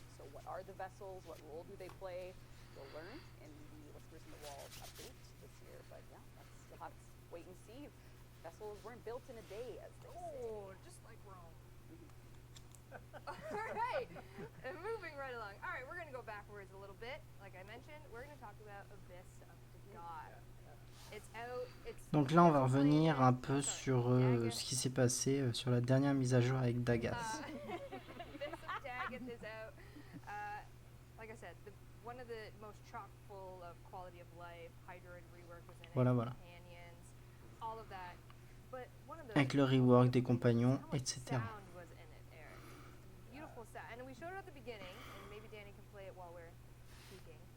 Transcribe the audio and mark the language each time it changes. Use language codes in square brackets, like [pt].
[en] So what are the vessels? What role do they play? You'll learn in the Whispers in the Wall update this year. But yeah, you'll have to wait and see. Vessels weren't built in a day, as they say. Oh, just like Rome. All right, and moving right along. All right, we're going to go backwards a little bit. Like I mentioned, we're going to talk about Abyss of God. It's out. [fr] Donc là, on va revenir un peu sur ce qui s'est passé sur la dernière mise à jour avec Dagas. [en] Abyss of Daggett is out. Like I said, one of the most chock full of quality of life. Hydroid rework was in it. [fr] Voilà. [en] Companions, all of that. But one of the [fr] Avec le rework des compagnons, etc. [en] sound was in it, Eric. Beautiful sound. And we showed it at the beginning, and maybe Danny can play it while we're speaking.